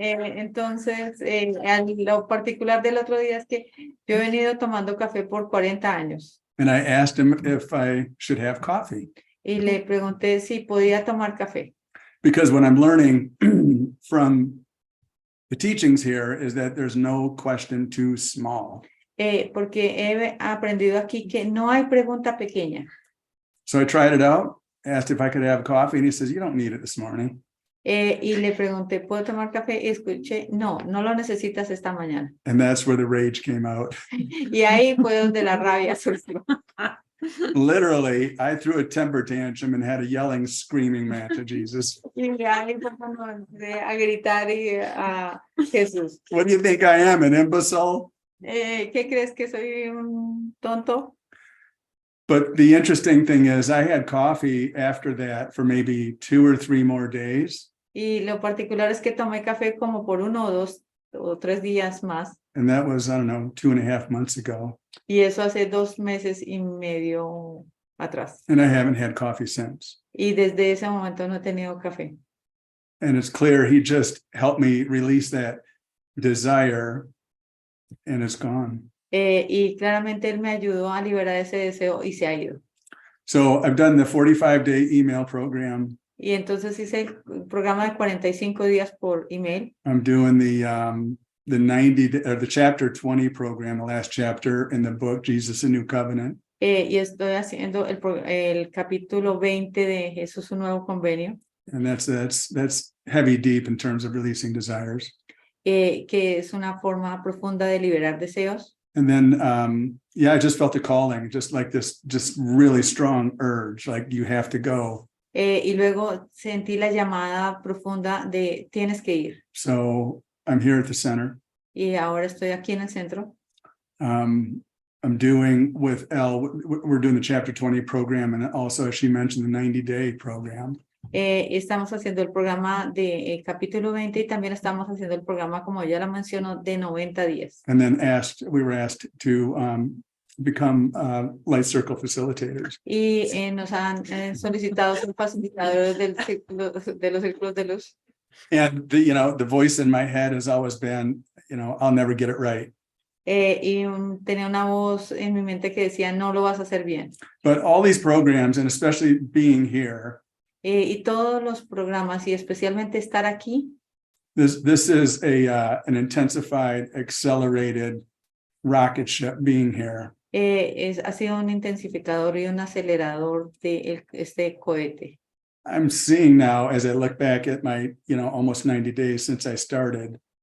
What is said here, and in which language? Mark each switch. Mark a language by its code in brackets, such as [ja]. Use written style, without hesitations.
[es] Entonces, lo particular del otro día es que yo he venido tomando café por 40 años. [en] And I asked him if I should have coffee. [es] Y le pregunté si podía tomar café. [en] Because what I'm learning from the teachings here is that there's no question too small. [es] Porque he aprendido aquí que no hay pregunta pequeña. [en] So I tried it out, asked if I could have coffee, and he says, you don't need it this morning. [es] Y le pregunté, ¿puedo tomar café? Y escuché, no, no lo necesitas esta mañana. [en] And that's where the rage came out. [es] Y ahí fue donde la rabia surgió. [en] Literally, I threw a temper tantrum and had a yelling, screaming match at Jesus. [es] Y ahí fue cuando empecé a gritar a Jesús. [en] What do you think I am, an imbecile? [es] ¿Qué crees que soy un tonto? [en] But the interesting thing is I had coffee after that for maybe 2 or 3 more days. [es] Y lo particular es que tomé café como por 1 o 2 o 3 días más. [en] And that was, I don't know, 2.5 months ago. [es] Y eso hace 2 meses y medio atrás. [en] And I haven't had coffee since. [es] Y desde ese momento no he tenido café. [en] And it's clear he just helped me release that desire and it's gone. [es] Y claramente él me ayudó a liberar ese deseo y se ha ido. [en] So I've done the 45-day email program. [es] Y entonces hice el programa de 45 días por email. [en] I'm doing the 90 or the chapter 20 program, the last chapter in the book, Jesus, a New Covenant. [es] Y estoy haciendo el capítulo 20 de Jesús, un nuevo convenio. [en] And that's heavy deep in terms of releasing desires. [es] Que es una forma profunda de liberar deseos. [en] And then, I just felt a calling, just like this, just really strong urge, like you have to go. [es] Y luego sentí la llamada profunda de tienes que ir. [en] So I'm here at the center. [es] Y ahora estoy aquí en el centro. [en] I'm doing with Elle, we're doing the chapter 20 program, and also she mentioned the 90-day program. [es] Estamos haciendo el programa de capítulo 20 y también estamos haciendo el programa, como ya lo mencionó, de 90 días. [en] And then we were asked to become light circle facilitators. [es] Y nos han solicitado ser facilitadores de los círculos de luz. [en] And the voice in my head has always been, I'll never get it right. [es] Y tenía una voz en mi mente que decía, no lo vas a hacer bien. [en] But all these programs, and especially being here, [es] Y todos los programas, y especialmente estar aquí, [en] this is an intensified, accelerated rocket ship being here. [es] ha sido un intensificador y un acelerador de este cohete. [en] I'm seeing now, as I look back at my, almost 90 days since I started.